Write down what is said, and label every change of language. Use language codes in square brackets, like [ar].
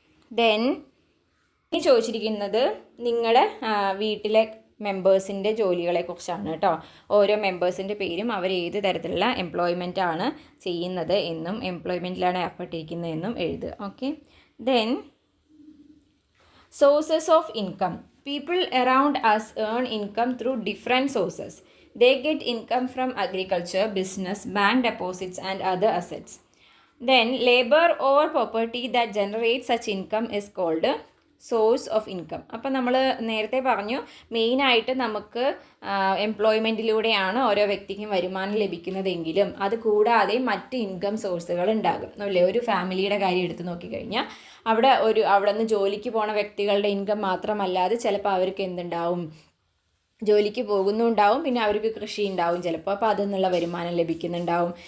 [ml] Then ഇനി ചോദിച്ചിരിക്കുന്നത് നിങ്ങളുടെ വീട്ടിലെ മെമ്പേഴ്സിൻ്റെ ജോലികളെക്കുറിച്ചാണ് കേട്ടോ. ഓരോ മെമ്പേഴ്സിൻ്റെ പേരും അവർ ഏത് തരത്തിലുള്ള എംപ്ലോയ്മെൻ്റ് ആണ് ചെയ്യുന്നത് എന്നും എംപ്ലോയ്മെൻറ്റിലാണ് ഏർപ്പെട്ടിരിക്കുന്നതെന്നും എഴുതുക. Okay. Then sources of income. [en] People around us earn income through different sources. They get income from agriculture, business, bank deposits, and other assets. Then, labor or property that generates such income is called source of income. [ml] അപ്പം നമ്മൾ നേരത്തെ പറഞ്ഞു, മെയിനായിട്ട് നമുക്ക് എംപ്ലോയ്മെൻറ്റിലൂടെയാണ് ഓരോ വ്യക്തിക്കും വരുമാനം ലഭിക്കുന്നതെങ്കിലും അത് കൂടാതെ മറ്റ് ഇൻകം സോഴ്സുകൾ ഉണ്ടാകും അല്ലേ. ഒരു ഫാമിലിയുടെ കാര്യം എടുത്ത് നോക്കിക്കഴിഞ്ഞാൽ അവിടെ നിന്ന് ജോലിക്ക് പോണ വ്യക്തികളുടെ ഇൻകം മാത്രമല്ലാതെ ചിലപ്പോൾ അവർക്ക് എന്തുണ്ടാവും, ജോലിക്ക് പോകുന്നുണ്ടാവും, പിന്നെ അവർക്ക് കൃഷി ഉണ്ടാവും ചിലപ്പോൾ, അപ്പോൾ അതിൽ നിന്നുള്ള വരുമാനം ലഭിക്കുന്നുണ്ടാവും.